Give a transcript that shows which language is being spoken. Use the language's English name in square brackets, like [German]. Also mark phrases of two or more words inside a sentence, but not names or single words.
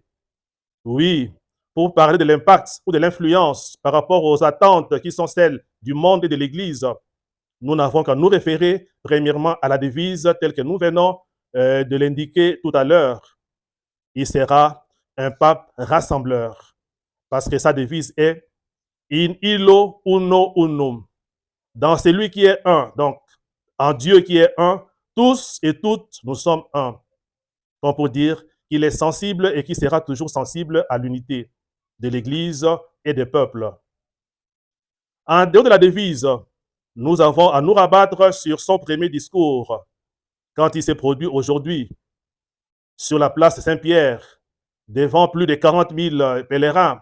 [French] Oui, pour parler de l'impact ou de l'influence par rapport aux attentes qui sont celles du monde et de l'Église, nous n'avons qu'à nous référer premièrement à la devise telle que nous venons de l'indiquer tout à l'heure. Il sera un pape rassembleur, parce que sa devise est [Latin] In illo uno unum. [French] Dans celui qui est un, donc en Dieu qui est un, tous et toutes, nous sommes un. Comme pour dire qu'il est sensible et qu'il sera toujours sensible à l'unité de l'Église et des peuples. En dehors de la devise, nous avons à nous rabattre sur son premier discours, quand il s'est produit aujourd'hui sur la place Saint-Pierre, devant plus de 40 000 pèlerins.